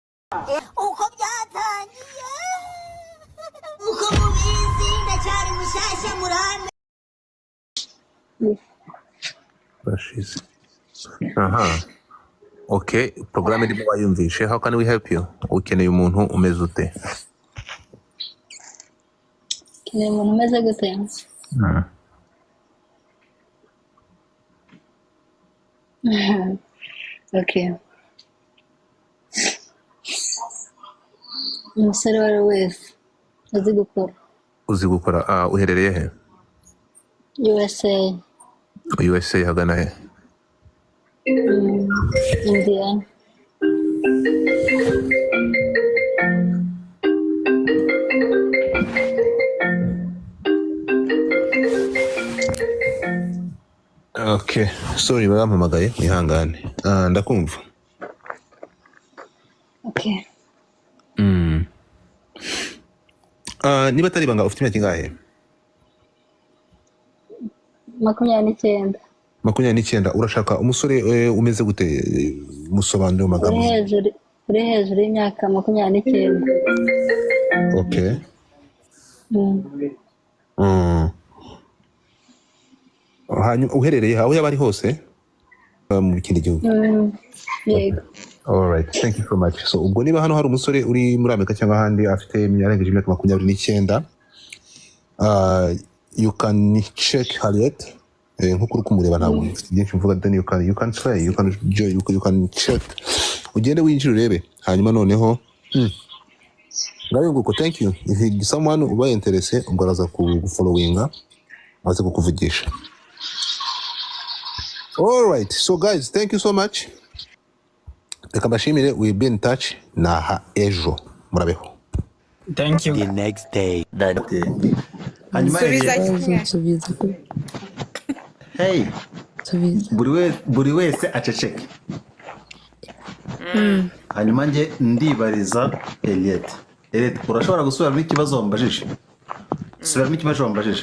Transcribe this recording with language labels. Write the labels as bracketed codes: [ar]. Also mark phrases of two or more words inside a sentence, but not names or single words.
[rw] uko byatangiye uko mubizi ndacyari mushyashya murame Bashize. Okay, programme irimo wayumvishe. [en] How can we help you? [rw] Ukeneye umuntu umeze ute? Ukeneye umuntu umeze gute? [en] Okay. [rw] Umusore wari wese uzi gukora. Uherereye he? USA. USA hagana he? India. Okay, sorry barampamagaye mwihangane. Ndakumva. [en] Okay. [rw] Niba atari banga ufite imyaka ingahe? 29. 29. Urashaka umusore umeze gute? Musobanuro magambo. Uri hejuru y'imyaka 29. [en] Okay. [rw] Hanyuma uherereye aho yaba ari hose mu kindi gihugu? Yego. [en] Alright, thank you so much. [rw] So ubwo niba hano hari umusore uri muri Amerika cyangwa ahandi afite imyaka 29, [en] you can check Henriette. [rw] Nkuko uri kumureba ntabwo mfite byinshi mvuga, [en] then you can try, you can check, [rw] ugende winjira urebe, hanyuma noneho ngayo nguko. [en] Thank you. If someone [rw] uba interese ubwo araza kufollowinga aze kukuvugisha. [en] Alright, so guys, thank you so much. [rw] Reka mbashimire, [en] we'll be in touch [rw] naha ejo murabeho. [en] Thank you. The next day. [rw] Hey, buri wese aceceke. Hanyuma nge ndibariza Henriette. Urashobora gusubiramo ikibazo wambajije? Subiramo ikibazo wambajije.